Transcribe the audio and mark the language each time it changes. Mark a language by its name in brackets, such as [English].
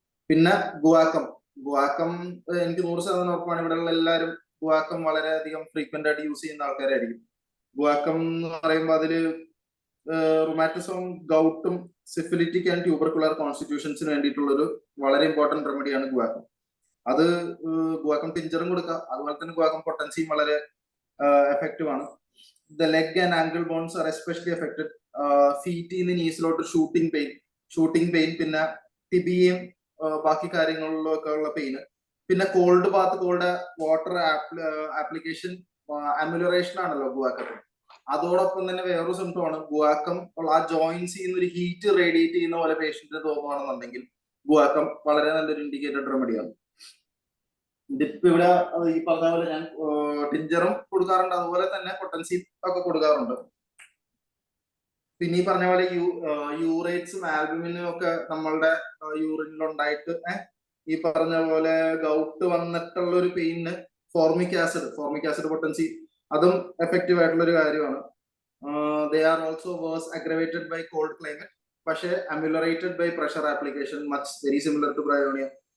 [Malayalam] പിന്നെ ഗുവാക്കം എനിക്ക് 100% ഉറപ്പാണ് ഇവിടെയുള്ള എല്ലാവരും ഗുവാക്കം വളരെയധികം ഫ്രീക്വന്റ് ആയിട്ട് യൂസ് ചെയ്യുന്ന ആൾക്കാരായിരിക്കും. ഗുവാക്കം എന്ന് പറയുമ്പോൾ അതില് റുമാറ്റിസം, ഗൗട്ടും, സിഫിലിറ്റിക് ആൻഡ് ട്യൂബർക്കുലർ കോൺസ്റ്റിറ്റ്യൂഷൻസിന് വേണ്ടിയിട്ടുള്ള ഒരു വളരെ ഇമ്പോർട്ടന്റ് റെമഡിയാണ് ഗുവാക്കം. അത് ഗുവാക്കം ടിഞ്ചറും കൊടുക്കാം, അതുപോലെ തന്നെ ഗുവാക്കം പൊട്ടൻസിയും വളരെ എഫക്റ്റീവ് ആണ്. [English] The leg and ankle bones are especially affected. Feet in [Malayalam] നീസിലോട്ട് shooting pain, പിന്നെ ടിബിയും ബാക്കി കാര്യങ്ങളിലൊക്കെ ഉള്ള പെയിന്. പിന്നെ called Baat, called water application, അമിലറേഷൻ ആണല്ലോ ഗുവാക്കത്തിന്. അതോടൊപ്പം തന്നെ വേറൊരു സിംറ്റം ആണ് ഗുവാക്കം ഉള്ള ആ ജോയിന്റ്സിൽ നിന്ന് ഒരു ഹീറ്റ് റേഡിയേറ്റ് ചെയ്യുന്ന പോലെ പേഷ്യന്റിന് തോന്നുകയാണെന്നുണ്ടെങ്കിൽ ഗുവാക്കം വളരെ നല്ലൊരു ഇൻഡിക്കേറ്റഡ് റെമഡിയാണ്. ഇതിപ്പോ ഇവിടെ ഈ പറഞ്ഞ പോലെ ഞാൻ ടിഞ്ചറും കൊടുക്കാറുണ്ട്, അതുപോലെ തന്നെ പൊട്ടൻസി ഒക്കെ കൊടുക്കാറുണ്ട്. പിന്നെ ഈ പറഞ്ഞ പോലെ യൂറേറ്റ്സും ആൽബുമിനും ഒക്കെ നമ്മളുടെ യൂറിനിലുണ്ടായിട്ട് ഈ പറഞ്ഞ പോലെ ഗൗട്ട് വന്നിട്ടുള്ള ഒരു പെയിന് ഫോർമിക് ആസിഡ് പൊട്ടൻസി അതും എഫക്റ്റീവ് ആയിട്ടുള്ള ഒരു കാര്യമാണ്. [English] They are also worse aggravated by cold climate, പക്ഷേ ameliorated by pressure application, much very similar to bryonia.